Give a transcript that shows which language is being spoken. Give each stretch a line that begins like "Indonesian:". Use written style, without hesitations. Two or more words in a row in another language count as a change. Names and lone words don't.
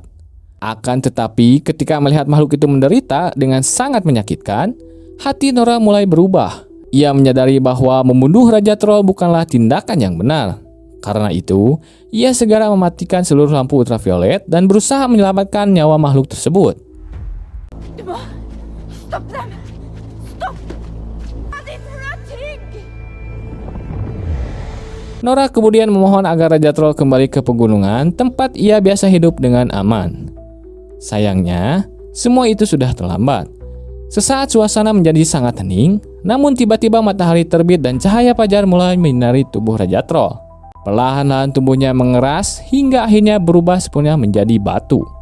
Indonesian: Akan tetapi ketika melihat makhluk itu menderita dengan sangat menyakitkan, hati Nora mulai berubah. Ia menyadari bahwa membunuh Raja Troll bukanlah tindakan yang benar. Karena itu, ia segera mematikan seluruh lampu ultraviolet dan berusaha menyelamatkan nyawa makhluk tersebut.
Norwegian: Stopp dem! Stopp! Din er trygg!
Indonesian: Nora kemudian memohon agar Raja Troll kembali ke pegunungan tempat ia biasa hidup dengan aman. Sayangnya, semua itu sudah terlambat. Sesaat suasana menjadi sangat hening, namun tiba-tiba matahari terbit dan cahaya fajar mulai menyinari tubuh Raja Troll. Perlahan-lahan tubuhnya mengeras hingga akhirnya berubah sepenuhnya menjadi batu.